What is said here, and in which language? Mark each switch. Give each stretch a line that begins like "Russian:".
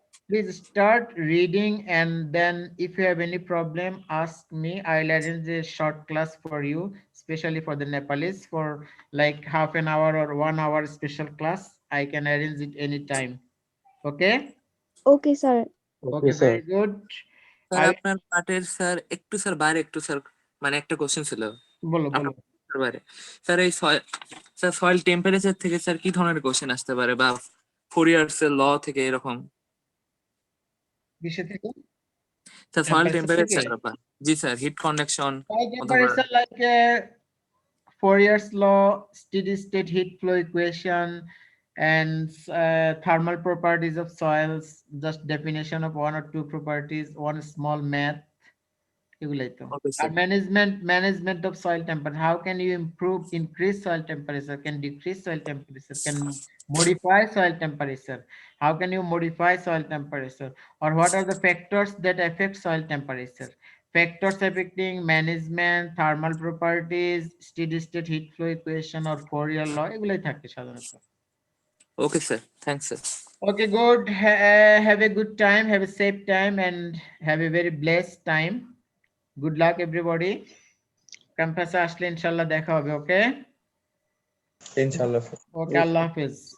English: please start reading, and then if you have any problem, ask me. I'll arrange a short class for you, especially for the Nepalese, for like half an hour or 1 hour special class. I can arrange it anytime. Okay? Okay, sir. Okay, sir. very good.
Bangla: Sir
English: I
Bangla: আপনার পার্টের sir একটু sir বাইরে একটু sir মানে একটা question ছিল বলো আপনার পার্টের বাইরে স্যার এই স্যার সয়েল টেম্পারেচার থেকে স্যার কি ধরনের কোশ্চেন আসতে পারে বা ফোরিয়ার্স এর ল থেকে এরকম কিসে থেকে? স্যার সয়েল
English: Temperature থেকে?
Bangla: টেম্পারেচার জি স্যার হিট কন্ডাকশন
English: Soil
Bangla: অথবা
English: temperature like Fourier's law, steady state heat flow equation, and thermal properties of soils, just definition of 1 or 2 properties, one small math.
Bangla: এগুলাই তো।
English: Okay, sir. আর management of soil temperature. How can you increase soil temperature? Can decrease soil temperature? Can modify soil temperature? How can you modify soil temperature? Or what are the factors that affect soil temperature? Factors affecting management, thermal properties, steady state heat flow equation, or Fourier law,
Bangla: এগুলাই থাকে সাধারণত।
English: Okay sir thanks sir Okay, good. Have a good time, have a safe time, and have a very blessed time. Good luck, everybody.
Bangla: Campus আসলে ইনশাআল্লাহ দেখা হবে, okay? ইনশাআল্লাহ Okay, আল্লাহ হাফেজ।